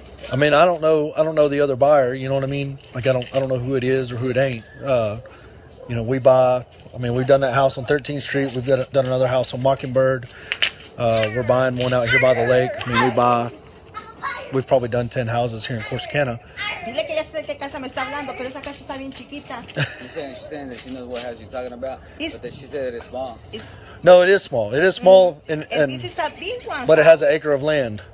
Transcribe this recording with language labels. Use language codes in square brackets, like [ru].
[en] I mean, I don't know the other buyer. You know what I mean? Like I don't know who it is or who it ain't. You know, we buy. I mean, we've done that house on 13th Street. We've done another house on Mockingbird. We're buying one out here by the lake. I mean, we've probably done 10 houses here in Corsicana. [es] Dile que ya sé de qué casa me está hablando, pero esa casa está bien chiquita. [en] She's saying that she knows what house you're talking about, but that she said that it's small. No, it is small. It is small, And this is a big one. but it has an acre of land.